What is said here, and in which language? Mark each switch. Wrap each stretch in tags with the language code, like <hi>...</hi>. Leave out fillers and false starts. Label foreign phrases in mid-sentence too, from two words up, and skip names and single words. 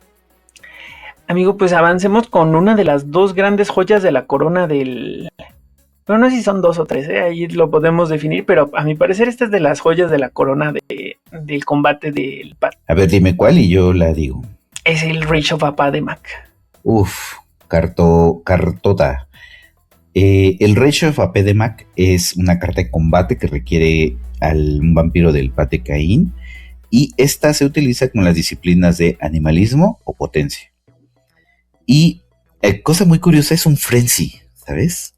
<es>Amigo, pues avancemos con una de las dos grandes joyas de la corona del... Bueno, no sé si son dos o tres, ahí lo podemos definir, pero a mi parecer esta es de las joyas de la corona del combate del PAD. A ver, dime cuál y yo la digo. Es el Rage of Apademac. Uf, cartota. El Rage of Apedemac es una carta de combate que requiere un vampiro del Pate Caín, y esta se utiliza con las disciplinas de animalismo o potencia. Y cosa muy curiosa, es un frenzy, ¿sabes?</es>